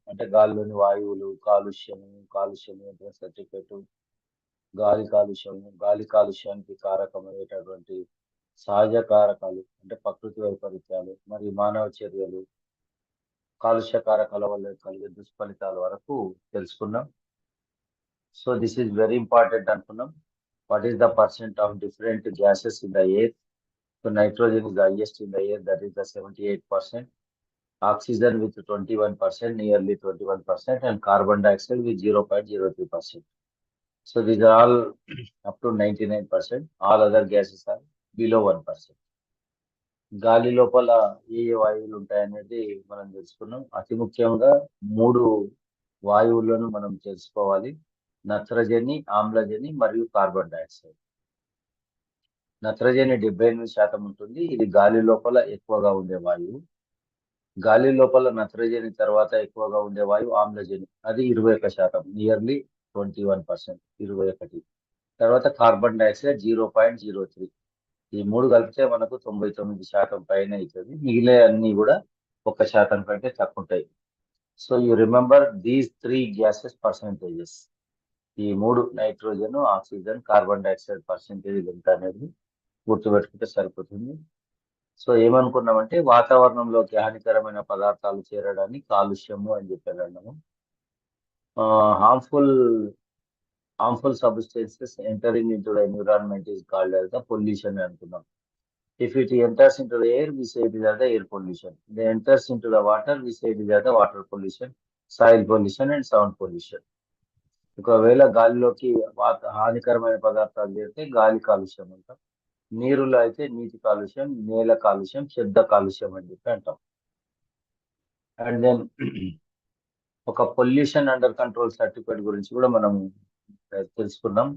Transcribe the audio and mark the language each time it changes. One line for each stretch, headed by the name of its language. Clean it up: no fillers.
Telugu: అంటే గాలిలోని వాయువులు, కాలుష్య నియంత్రణ సర్టిఫికెట్, గాలి కాలుష్యానికి కారకమయ్యేటటువంటి సహజ కారకాలు అంటే ప్రకృతి వైపరీత్యాలు మరియు మానవ చర్యలు, కాలుష్య కారకాల వల్ల కలిగే దుష్ఫలితాల వరకు తెలుసుకున్నాం.
English: so this is very important
Telugu: అనుకున్నాం.
English: What is the percent of different gases in the air? So nitrogen is the highest in the air, that is the 78%. Oxygen with 21%, nearly 21%, and carbon dioxide with 0.03%. So these are all up to 99%. All other gases are below 1%.
Telugu: గాలి లోపల ఏ ఏ వాయువులు ఉంటాయనేది మనం తెలుసుకున్నాం. అతి ముఖ్యంగా 3 వాయువులను మనం తెలుసుకోవాలి: నత్రజని, ఆమ్లజని మరియు కార్బన్ డైఆక్సైడ్. నత్రజని 78% ఉంటుంది. ఇది గాలి లోపల ఎక్కువగా ఉండే వాయువు. గాలి లోపల నత్రజని తర్వాత ఎక్కువగా ఉండే వాయువు ఆమ్లజని, అది 21%, నియర్లీ 21%, 21. తర్వాత కార్బన్ డైఆక్సైడ్ 0.03. ఈ 3 కలిపితే మనకు 99% పైన అవుతుంది. మిగిలిన అన్ని కూడా 1% కంటే తక్కువ ఉంటాయి.
English: So you remember these 3 gases percentages.
Telugu: ఈ 3 nitrogen, oxygen, carbon dioxide percentage ఎంత అనేది గుర్తుపెట్టుకుంటే సరిపోతుంది. సో ఏమనుకున్నామంటే వాతావరణంలోకి హానికరమైన పదార్థాలు చేరడాన్ని కాలుష్యము అని చెప్పారన్నాము.
English: harmful substances entering into the environment is called as the pollution
Telugu: అనుకున్నాం.
English: If it enters into the air, we say it is as the air pollution. If it enters into the water, we say it is as the water pollution, soil pollution and sound pollution.
Telugu: ఒకవేళ గాలిలోకి హానికరమైన పదార్థాలు చేరితే గాలి కాలుష్యం అంటాం. నీరులో అయితే నీటి కాలుష్యం, నేల కాలుష్యం, శబ్ద కాలుష్యం అని చెప్పి అంటాం.
English: and then
Telugu: ఒక పొల్యూషన్ అండర్ కంట్రోల్ సర్టిఫికేట్ గురించి కూడా మనం తెలుసుకున్నాం.